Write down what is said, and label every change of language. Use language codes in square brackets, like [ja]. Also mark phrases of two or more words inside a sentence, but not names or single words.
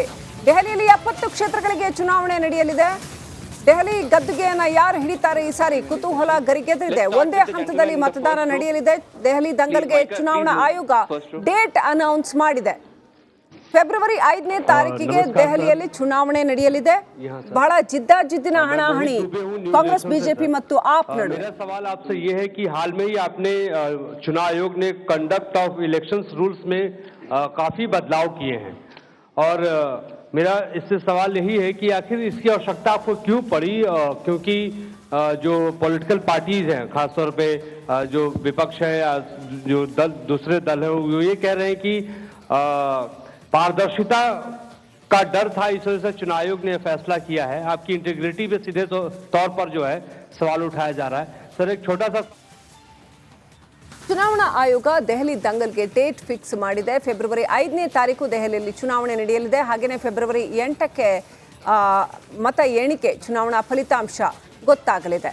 [kn] ದೆಹಲಿಯಲ್ಲಿ 70 ಕ್ಷೇತ್ರಗಳಿಗೆ ಚುನಾವಣೆ ನಡೆಯಲಿದೆ. ದೆಹಲಿ ಗದ್ದುಗೆಯನ್ನ ಯಾರು ಹಿಡಿತಾರೆ ಈ ಸಾರಿ ಕುತೂಹಲ ಗರಿಗೆದರಿದೆ. ಒಂದೇ ಹಂತದಲ್ಲಿ ಮತದಾನ ನಡೆಯಲಿದೆ. ದೆಹಲಿ ದಂಗಲ್ಗೆ ಚುನಾವಣಾ ಆಯೋಗ [en] date announce [kn] ಮಾಡಿದೆ. ಫೆಬ್ರವರಿ 5ನೇ ತಾರೀಕಿಗೆ ದೆಹಲಿಯಲ್ಲಿ ಚುನಾವಣೆ ನಡೆಯಲಿದೆ. ಬಹಳ ಜಿದ್ದಾಜಿದ್ದಿನ ಹಣಾಹಣಿ कांग्रेस बीजेपी ಮತ್ತು आप नडुवे। [hi] मेरा सवाल आपसे ये है कि हाल में ही आपने चुनाव आयोग ने [en] conduct of elections rules [hi] में काफी बदलाव किए हैं और मेरा इससे सवाल यही है कि आखिर इसकी आवश्यकता आपको क्यों पड़ी, क्योंकि जो [en] political parties [hi] हैं, खासतौर पे जो विपक्ष है या जो दूसरे दल है, वो ये कह रहे हैं कि पारदर्शिता का डर था, इस वजह से चुनाव आयोग ने फैसला किया है। आपकी इंटीग्रिटी पे सीधे तौर पर जो है सवाल उठाया जा रहा है। सर एक छोटा सा [kn] ಚುನಾವಣಾ ಆಯೋಗ ದೆಹಲಿ ದಂಗಲ್ಗೆ [en] date fix [kn] ಮಾಡಿದೆ. ಫೆಬ್ರವರಿ 5ನೇ ತಾರೀಕು ದೆಹಲಿಯಲ್ಲಿ ಚುನಾವಣೆ ನಡೆಯಲಿದೆ. ಹಾಗೆಯೇ ಫೆಬ್ರವರಿ 8ಕ್ಕೆ ಮತ ಎಣಿಕೆ, ಚುನಾವಣಾ ಫಲಿತಾಂಶ ಗೊತ್ತಾಗಲಿದೆ.